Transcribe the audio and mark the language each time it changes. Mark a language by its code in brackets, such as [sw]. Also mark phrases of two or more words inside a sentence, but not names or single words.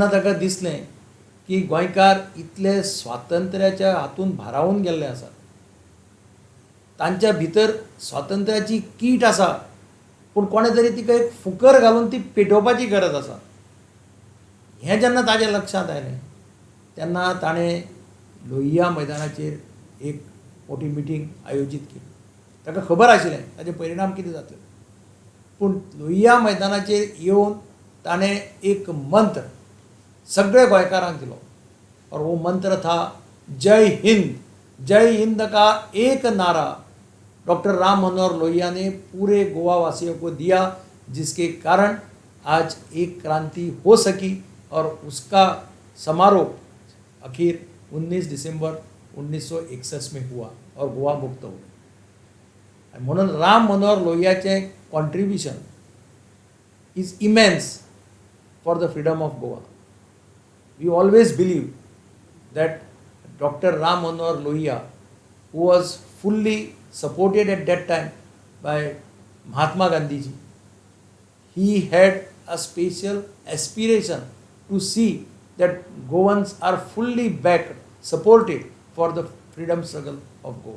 [kok] ताका दिसलें की गोंयकार इतले स्वातंत्र्याच्या हातून भारावून गेल्ले आसात, तांच्या भितर स्वातंत्र्याची कीट आसा पूण कोणे तरी तिका एक फुकर घालून ती पेटोवपाची गरज आसा, हें जेन्ना ताच्या लक्षांत आयलें तेन्ना ताणें लोहिया मैदानाचेर एक मोठी मिटींग आयोजीत केली. ताका खबर आशिल्लें ताचे परिणाम कितें जातले, पूण लोहिया मैदानाचेर येवन ताणें एक मंत्र सगळे गोंयकारांक दिलो [hi] और वो मंत्र था जय हिंद. जय हिंद का एक नारा डॉक्टर राम मनोहर लोहिया ने पूरे गोवा वासियों को दिया, जिसके कारण आज एक क्रांति हो सकी और उसका समारोह आखिर 19 दिसंबर 1961 में हुआ और गोवा मुक्त हो गया. [kok] म्हणून राम मनोहर लोहियाचें [en] contribution is immense for the freedom of Goa. We always believe that Dr. Ram Manohar Lohia, who was fully supported at that time by Mahatma Gandhi ji, he had a special aspiration to see that Goans are fully backed, supported for the freedom struggle of Goa.